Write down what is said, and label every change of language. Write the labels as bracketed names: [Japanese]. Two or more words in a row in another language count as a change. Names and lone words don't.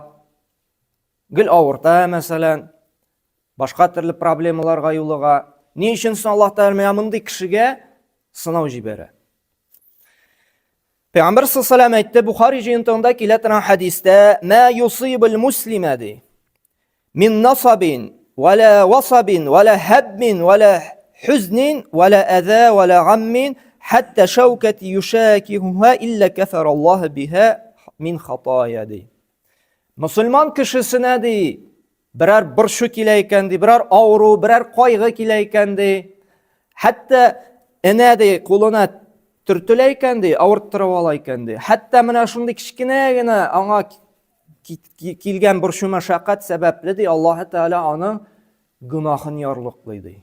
[Tatar] Гел авырта, мәсәлән, башка төрле проблемаларга юлыга. Ни өчен соң Аллаһ Тәгалә мондый кешегә сынау җибәрә? [Arabic] Пәйгамбер صلى الله عليه وسلم [Tatar] әйтте, Бухари җыентыгында килә торган хадистә: [Arabic] "ما يصيب المسلم ди من نصب ولا وصب ولا هم ولا حزن ولا أذى ولا غم حتى الشوكة يشاكها إلا كفر الله بها من خطاياه ди." [Tatar] Мусульман кешесенә ди, берәр борчу килә икән ди, берәр авыру, берәр кайгы килә икән ди, хәтта энә ди кулына төртелә икән ди, авырттырып ала икән ди. Хәтта менә шундый кичкенә генә аңа килгән борчу мәшәкать сәбәпле ди, Аллаһ Тәгалә аның гөнаһын ярлыклый ди.